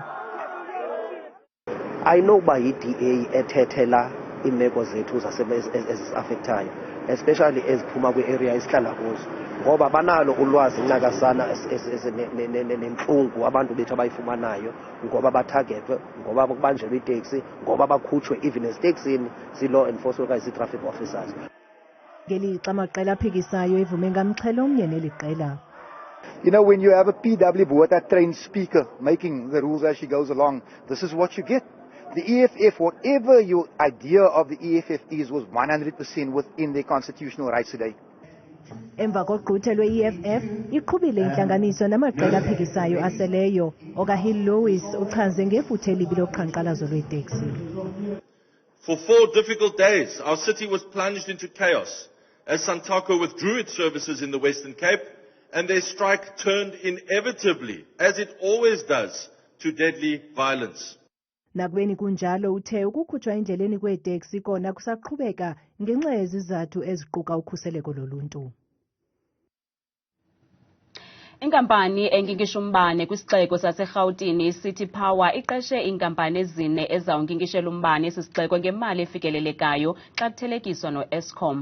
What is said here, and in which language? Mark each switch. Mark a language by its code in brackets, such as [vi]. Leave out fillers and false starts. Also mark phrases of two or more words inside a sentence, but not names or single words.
[xh] Ayinokuba yi-DA ethethela iimeko zethu ezisafektayo, especially eziphuma kwi-area esihlala kuzo, ngoba banalo ulwazi ncakasana nentlungu abantu bethu abayifumanayo ngoba bathagethwe, ngoba kubanjelwe iteksi, ngoba bakhutshwe even eziteksini zii- [en] law enforcement [xh] okanye zii- [en] traffic officers. [xh] Ngelixa amaqela aphikisayo evume ngamxhelo omnye neli qela. [en] You know, when you have a PW board, a trained speaker making the rules as she goes along, this is what you get. The EFF, whatever your idea of the EFF is, was 100% within their constitutional rights today. [xh] Emva kogquthe lwe-EFF iqhubile intlanganiso namaqela aphikisayo aseleyo. Hill-Lewis uchaze ngefuthe elibi loqhankqalazo lweeteksi. [en] For 4 difficult days, our city was plunged into chaos as Santaco withdrew its services in the Western Cape, and their strike turned inevitably, as it always does, to deadly violence. [xh] Nakubeni kunjalo uthe ukukhutshwa endleleni kweeteksi kona kusaqhubeka ngenxa yezizathu eziquka ukhuseleko loluntu. Inkampani enkinkisha umbane kwisixeko saseRhawutini City Power iqeshe iinkampani ezine ezawunkinkishela umbane esisixeko ngemali efikelelekayo xa kuthelekiswa no-Eskom.